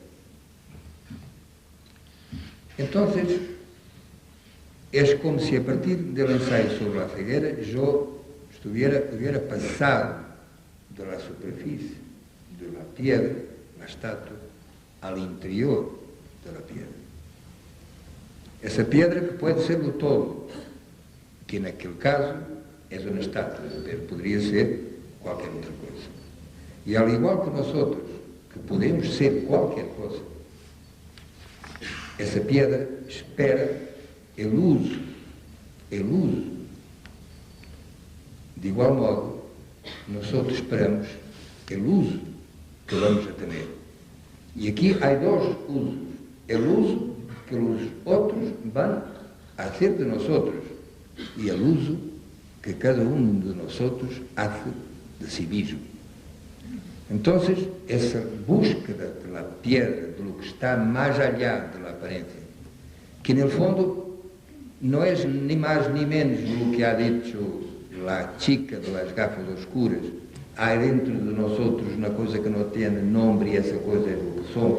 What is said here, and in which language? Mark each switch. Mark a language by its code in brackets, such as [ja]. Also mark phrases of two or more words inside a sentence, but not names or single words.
[es] Entonces, es como si a partir del ensayo sobre la ceguera yo hubiera pasado de la superficie de la piedra, la estatua, al interior de la piedra. Esa piedra que puede serlo todo, que en aquel caso es una estatua, pero podría ser [pt] qualquer outra coisa. [es] E al igual que nosotros, que podemos ser [pt] qualquer coisa, [es] essa piedra espera el uso. De igual modo, nosotros esperamos el uso que vamos a tener. [pt] E aqui há dois usos. [es] El uso que [pt] os outros vão [es] hacer de nosotros e el uso que [pt] cada um [es] de nosotros hace de sí mismo. Entonces, esa búsqueda de la piedra, de lo que está más allá de la apariencia, que en el fondo no es ni más ni menos lo que ha dicho la chica de las gafas oscuras, hay dentro de nosotros una cosa que no tiene nombre y esa cosa es lo que somos.